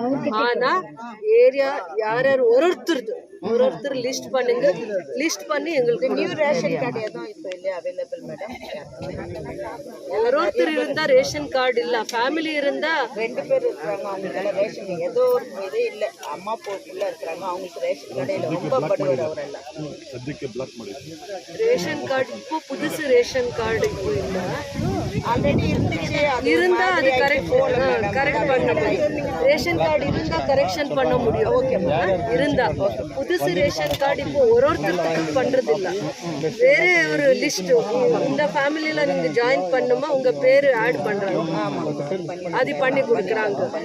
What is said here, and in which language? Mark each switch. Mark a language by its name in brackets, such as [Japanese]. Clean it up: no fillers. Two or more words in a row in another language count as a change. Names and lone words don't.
[Tamil] ஆனா ஏரியா யார் யார் ஒருத்தர் லிஸ்ட் பண்ணுங்க. லிஸ்ட் பண்ணி எங்களுக்கு [English] new ration card [Tamil] எதுவும் இப்போ இல்லையா [English] available madam? [Tamil] ஒருத்தர் இருந்தா [English] ration card [Tamil] இல்ல, ஃபேமிலி இருந்தா 2 பேர் இருக்காங்க, அவங்களுக்கு ரேஷன் ஏதோ ஒரு இதே இல்ல, அம்மா போக்குள்ள இருக்காங்க, அவங்களுக்கு [English] ration card [Tamil] இல்ல, ரொம்ப படுவார் அவரெல்லாம். [Kannada] ಸದ್ಯಕ್ಕೆ ಬ್ಲಾಕ್ ಮಾಡಿ [English] ration card [Tamil] இப்போ புதுசு [English] ration card [Tamil] இப்போ இல்ல, ஆல்ரெடி இருந்துச்சு இருந்தா அது கரெக்ட் பண்ண முடியும். [English] ration card [Tamil] இருந்தா கரெக்ஷன் பண்ண முடியும். இருந்தா புதுசு [English] ration card [Tamil] இப்போ ஒருத்தருக்கு பண்றது இல்ல. வேற ஒரு லிஸ்ட் இந்த ஃபேமிலியில நீங்க ஜாயின் பண்ணுமா உங்க பேரு ஆட் பண்றாங்க, அது பண்ணி கொடுக்குறாங்க.